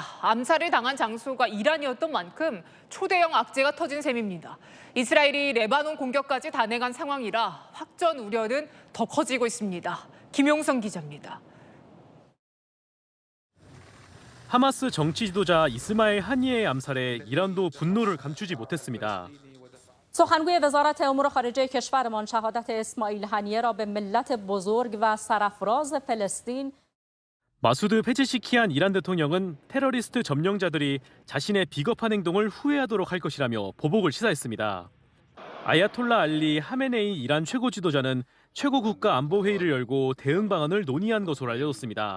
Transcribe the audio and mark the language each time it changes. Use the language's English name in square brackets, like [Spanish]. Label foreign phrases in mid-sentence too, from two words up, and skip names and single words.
[Korean] 암살을 당한 장소가 이란이었던 만큼 초대형 악재가 터진 셈입니다. 이스라엘이 레바논 공격까지 단행한 상황이라 확전 우려는 더 커지고 있습니다. 김용성 기자입니다. 하마스 정치 지도자 이스마일 하니에의 암살에 이란도 분노를 감추지 못했습니다. [Persian] سخنگوی وزارت امور خارجه کشورمان شهادت اسماعیل هنیه را به ملت بزرگ و سرافراز فلسطین [Korean] 마수드 페제시키안 이란 대통령은 테러리스트 점령자들이 자신의 비겁한 행동을 후회하도록 할 것이라며 보복을 시사했습니다. 아야톨라 알리 하메네이 이란 최고 지도자는 최고 국가 안보 회의를 열고 대응 방안을 논의한 것으로 알려졌습니다.